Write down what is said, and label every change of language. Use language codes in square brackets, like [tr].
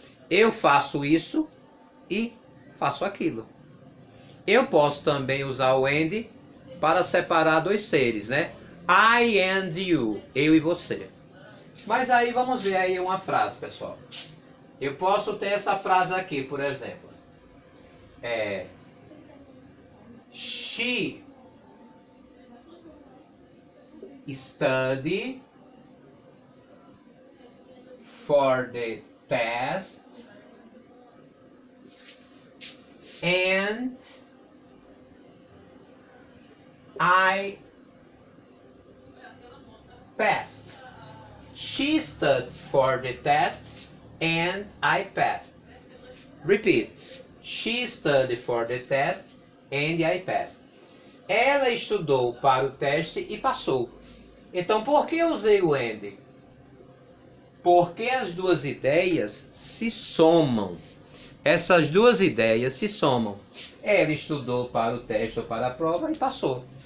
[pt] Eu faço isso e faço aquilo. Eu posso também usar o and para separar dois seres, né? [en] I and you, [pt] eu e você. Mas aí vamos ver aí uma frase, pessoal. Eu posso ter essa frase aqui, por exemplo. [en] She study for the test and I passed. She studied for the test and I passed. Repeat. She studied for the test and I passed. [pt] Ela estudou para o teste e passou. Então, por que eu usei o and? Porque as duas ideias se somam. Essas duas ideias se somam. Ela estudou para o teste ou para a prova e passou.